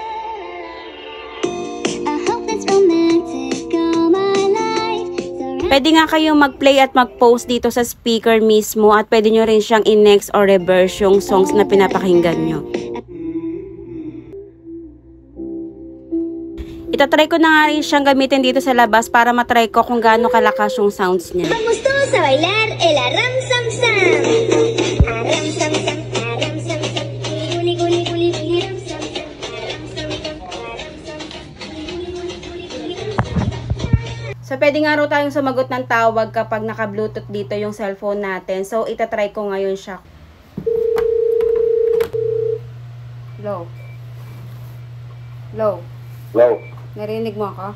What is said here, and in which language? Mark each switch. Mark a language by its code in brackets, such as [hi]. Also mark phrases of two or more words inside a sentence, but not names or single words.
[tl] Pwede nga kayong mag-play at mag-post dito sa speaker mismo at pwede nyo rin siyang in-next [en] or reverse [tl] yung songs na pinapakinggan nyo. Itatry ko na nga rin siyang gamitin dito sa labas para matry ko kung gaano kalakas yung sounds niya. [es] Vamos todos a bailar el Aram Sam Sam. Aram Sam Sam, Aram Sam Sam. Guli guli guli guli Aram Sam Sam. Aram Sam Sam, Aram Sam Sam. Guli guli guli guli. [tl] So, pwede nga rin tayong sumagot ng tawag kapag naka-Bluetooth dito yung cellphone natin. So, itatry ko ngayon siya. Hello? Hello? Hello? Narinig mo ako?